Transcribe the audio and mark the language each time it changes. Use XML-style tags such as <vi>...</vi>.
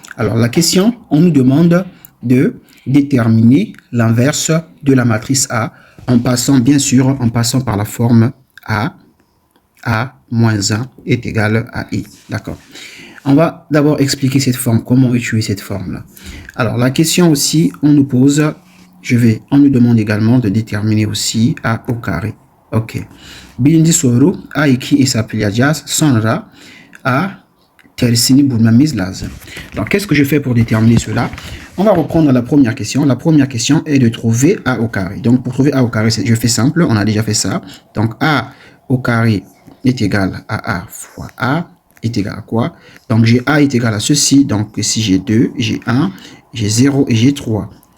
<fr>Alors, la question, on nous demande de déterminer l'inverse de la matrice A, en passant, bien sûr, en passant par la forme A moins 1 est égal à I. D'accord. On va d'abord expliquer cette forme, comment utiliser cette forme-là. Alors, la question aussi, on nous pose, on nous demande également de déterminer aussi A au carré. Ok.</fr> <tr>Birinci soru, A2 hesaplayacağız. Sonra A tersini bulmamız lazım.</tr> <fr>Donc, qu'est-ce que je fais pour déterminer cela? On va reprendre la première question. La première question est de trouver A au carré. Donc, pour trouver A au carré, je fais simple, on a déjà fait ça. Donc, A au carré est égal à A fois A est égal à quoi? Donc, j'ai A est égal à ceci. Donc, ici, j'ai 2, j'ai 1, j'ai 0 et j'ai 3.</fr>